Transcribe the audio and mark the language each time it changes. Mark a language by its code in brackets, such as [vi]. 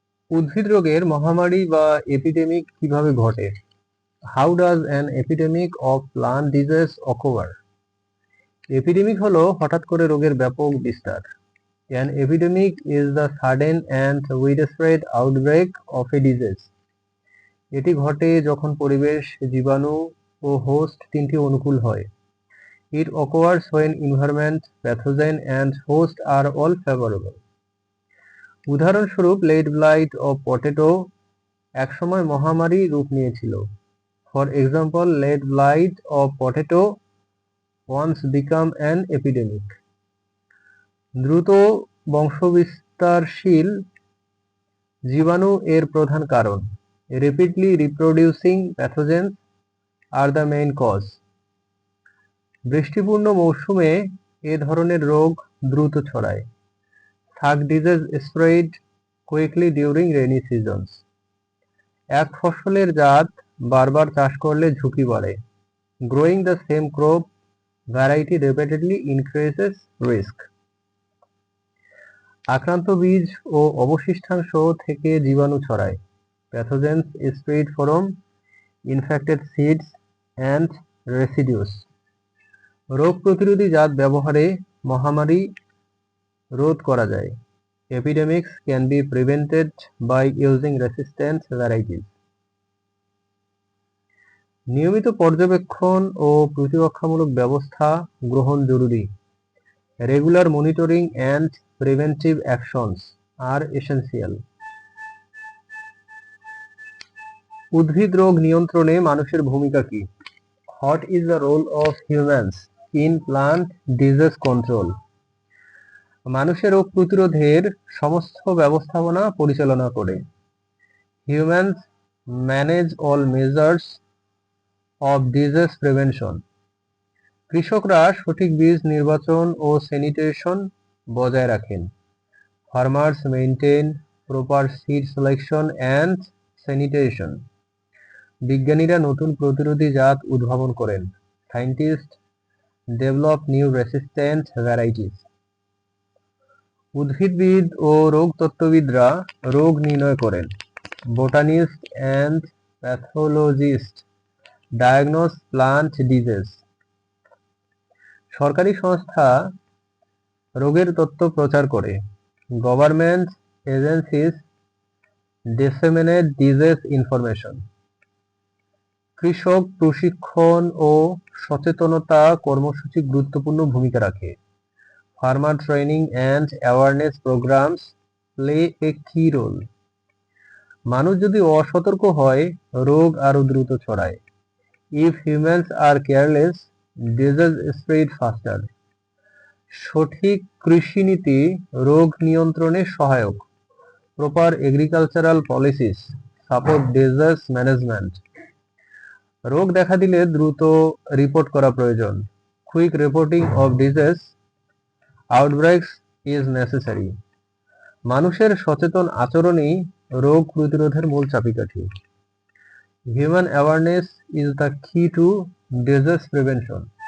[bn] উদ্ভিদ রোগের মহামারী বা এপিডেমিক কিভাবে ঘটে? [en] How does an epidemic of plant disease occur? [bn] Epidemic হলো হঠাৎ করে রোগের ব্যাপক বিস্তার। [en] An epidemic is the sudden and widespread outbreak of a disease. [bn] এটি ঘটে যখন পরিবেশ, জীবাণু ও হোস্ট তিনটি অনুকূল হয়। [en] It occurs when environment, pathogen and host are all favorable. [bn] উদাহরণস্বরূপ লেট ব্লাইট অফ পটেটো একসময় মহামারী রূপ নিয়েছিল। [en] For example late blight of potato once become an epidemic. [bn] দ্রুত বংশবিস্তারশীল জীবাণু এর প্রধান কারণ। [en] Rapidly reproducing pathogens are the main cause. [bn] বৃষ্টিপূর্ণ মৌসুমে এ ধরনের রোগ দ্রুত ছড়ায়। [en] Thug disease spread quickly during rainy seasons. [bn] এক ফসলের জাত বারবার চাষ করলে ঝুঁকি বাড়ে। [en] Growing the same crop variety repeatedly increases risk. [bn] আক্রান্ত বীজ ও অবশিষ্টাংশ থেকে জীবাণু ছড়ায়। [en] Pathogens spread from infected seeds and residues. [bn] রোগ প্রতিরোধী জাত ব্যবহারে মহামারী রোধ করা যায়। [en] Epidemics can be prevented by using resistant varieties. [bn] নিয়মিত পর্যবেক্ষণ ও প্রতিরক্ষামূলক ব্যবস্থা গ্রহণ জরুরি। [en] Regular monitoring and preventive actions are essential. [bn] উদ্ভিদ রোগ নিয়ন্ত্রণে মানুষের ভূমিকা কি? [en] What is the role of humans in plant disease control? [bn] মানুষের রোগ প্রতিরোধের সমস্ত ব্যবস্থাপনা পরিচালনা করে। [en] Humans manage all measures of disease prevention. [bn] কৃষকরা সঠিক বীজ নির্বাচন ও স্যানিটেশন বজায় রাখেন। [en] Farmers maintain proper seed selection and sanitation. [bn] বিজ্ঞানীরা নতুন প্রতিরোধী জাত উদ্ভাবন করেন। [en] Scientists develop new resistant varieties. [bn] উদ্ভিদবিদ ও রোগতত্ত্ববিদরা রোগ নির্ণয় করেন। [en] Botanists and pathologists diagnose plant disease. [bn] সরকারি সংস্থা রোগের তথ্য প্রচার করে। [en] Government agencies disseminate disease information. [bn] কৃষক প্রশিক্ষণ ও সচেতনতা কর্মসূচি গুরুত্বপূর্ণ ভূমিকা রাখে। [en] Farmer training and awareness programs play a key role. [bn] মানুষ যদি অসতর্ক হয় রোগ আরো দ্রুত ছড়ায়। [en] If humans are careless, disease spread faster. [bn] সঠিক কৃষিনীতি রোগ নিয়ন্ত্রণে সহায়ক। [en] Proper agricultural policies support disease management. [bn] রোগ দেখা দিলে দ্রুত রিপোর্ট করা প্রয়োজন। [en] Quick reporting of disease outbreaks is necessary. [bn] মানুষের সচেতন আচরণই রোগ প্রতিরোধের মূল চাবিকাঠি। [en] Human awareness is the key to disease prevention.